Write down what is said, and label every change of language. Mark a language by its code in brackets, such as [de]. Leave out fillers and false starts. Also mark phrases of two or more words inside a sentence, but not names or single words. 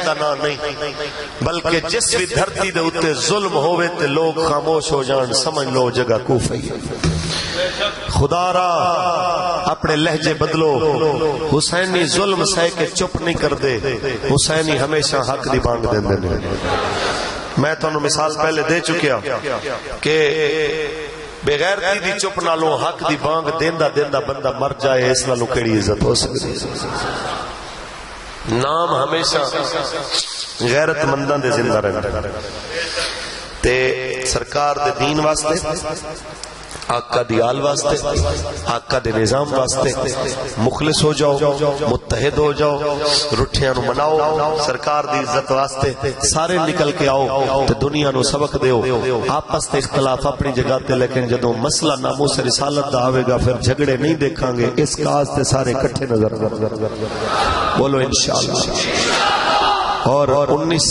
[pa] دا نام نہیں بلکہ جس بھی دھرتی دے اتے ظلم ہوئے تے لوگ خاموش ہو جان سمجھ لو جگہ کوفہ ہی خدا را اپنے لہجے بدلو حسینی ظلم سہ کے چپ نہیں کر دے حسینی ہمیشہ حق دی بانگ دے دے میں تو انہوں مثال پہلے دے چکیا کہ بغیر دی چپ نالوں حق دی بانگ دیندہ دیندہ بندہ مر جائے اس نالوں کیڑی عزت ہو سکتی نام ہمیشہ غیرت منداں دے زندہ رہنا تے سرکار دے دین واسطے آقا دی آل واسطے آقا دے نظام واسطے مخلص ہو جاؤ متحد ہو جاؤ رٹھیاں نو مناؤ سرکار دی عزت واسطے سارے نکل کے آؤ تے دنیا نو سبق دیو آپس تے اختلاف اپنی جگہ تے لیکن جدوں مسئلہ ناموس رسالت دا آوے گا پھر جھگڑے نہیں دیکھاں گے اس کاز تے سارے کٹھے نظر بولو انشاءاللہ اور 19